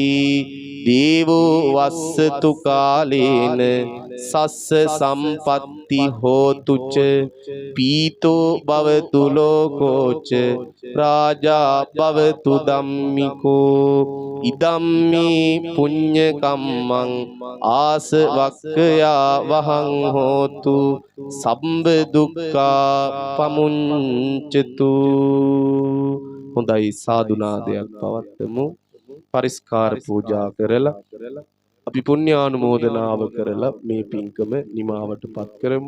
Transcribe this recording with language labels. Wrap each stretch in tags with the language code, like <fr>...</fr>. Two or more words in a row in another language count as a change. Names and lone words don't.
<pi>දේවෝ වස්සතු කාලේන සස්ස සම්පත්ති හෝතුච පීතෝ භවතු ලෝකෝච රාජා භවතු ධම්මිකෝ ඉදම්මේ පුඤ්ඤ කම්මං ආසවක්ඛයා වහං හෝතු සම්බ දුක්ඛා පමුඤ්චතු.</pi> <si>හොඳයි සාදුනාදයක් පවත්වමු. පරිස්කාර පූජා කරලා අපි පුණ්‍යානුමෝදනාව කරලා මේ පින්කම නිමාවටපත් කරමු.</si>